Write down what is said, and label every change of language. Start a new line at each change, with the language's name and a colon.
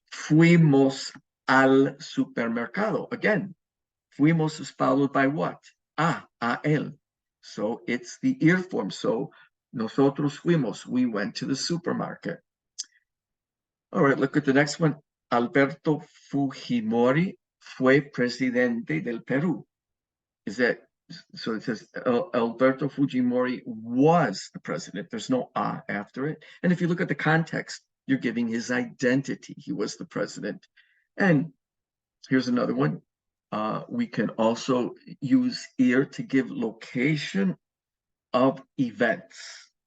Spanish: Fuimos al supermercado.
English: Again, fuimos is followed by what? A él. So it's the ir form. So nosotros fuimos. We went to the supermarket. All right, look at the next one.
Spanish: Alberto Fujimori fue presidente del Perú.
English: Is that so? It says Alberto Fujimori was the president. There's no a after it. And if you look at the context, you're giving his identity. He was the president. And here's another one. We can also use ir to give location of events.